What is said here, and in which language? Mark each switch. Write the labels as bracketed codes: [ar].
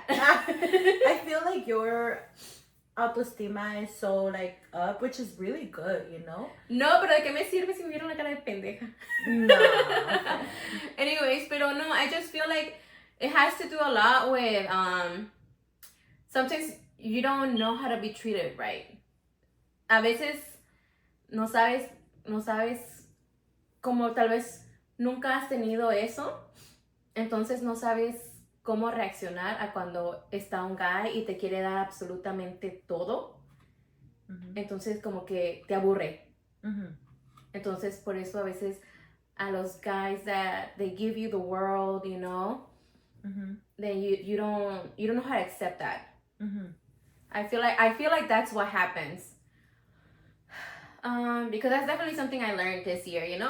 [en] I feel like your autoestima is so like up, which is really good, you know? [es] No, pero ¿de qué me sirve si me vieron la cara de pendeja? No. [en] Anyways, [es] pero no, [en] I just feel like it has to do a lot with sometimes you don't know how to be treated right. [es] A veces no sabes como tal vez nunca has tenido eso, entonces no sabes cómo reaccionar a cuando está un guy y te quiere dar absolutamente todo. Entonces como que te aburre. Entonces por eso a veces a los [en] guys that they give you the world, you know, then you don't know how to accept that. I feel like that's what happens. Because that's definitely something I learned this year, you know.